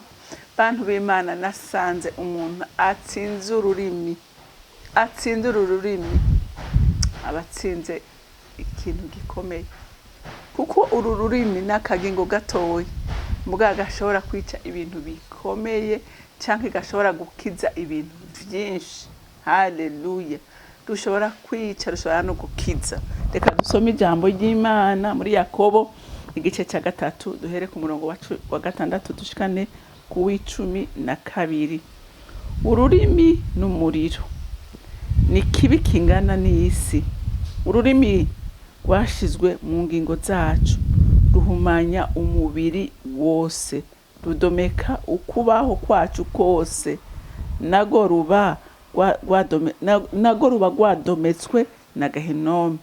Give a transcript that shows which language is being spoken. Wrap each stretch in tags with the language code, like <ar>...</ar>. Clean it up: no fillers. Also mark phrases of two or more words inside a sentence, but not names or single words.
<rn>Bantu b'Imana, nasanze umuntu atsinze ururimi, abatsinze ikintu gikomeye, kuko uru rurimi n'akagingo gatoya mbwa gashobora kwica ibintu bikomeye canke gashobora gukiza ibintu byinshi. Haleluya. Rushobora kwica, rushobora no gukiza. Reka dusome ijambo ry'Imana muri Yakobo igice cya 3, duhere ku murongo wa 6 dushikane ku w'12. Ururimi n'umuriro ni kibi kingana n'isi. Ururimi rwashizwe mu ngingo zacu, ruhumanya umubiri wose, rudomeka ukubaho kwacu kose, nago ruba rwadometswe na Gehinomu.</rn>